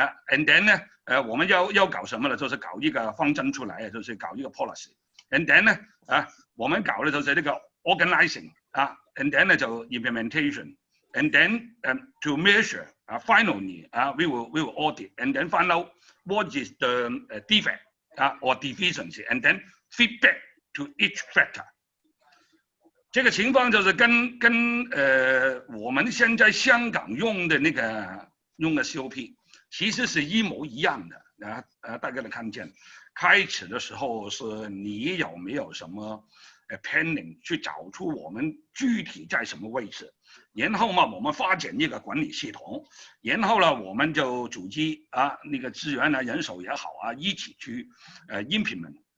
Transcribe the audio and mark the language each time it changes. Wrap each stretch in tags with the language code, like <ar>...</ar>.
<zh>and then 呢，我们要搞什么呢？就是搞一个方针出来，就是搞一个</zh> <en>policy。and then 呢，</en> <zh>我们搞的就是这个</zh> <en>organizing 啊 ，and then 呢就 implementation。and then to measure finally we will audit。and then find out what is the defect or deficiency。and then feedback to each factor。</en> <zh>这个情况就是跟我们现在香港用的COP。其实是一模一样的大家能看见，开始的时候是你有没有什么planning 去找出我们具体在什么位置，然后嘛我们发展一个管理系统，然后呢我们就组织那个资源人手也好一起去implement</zh>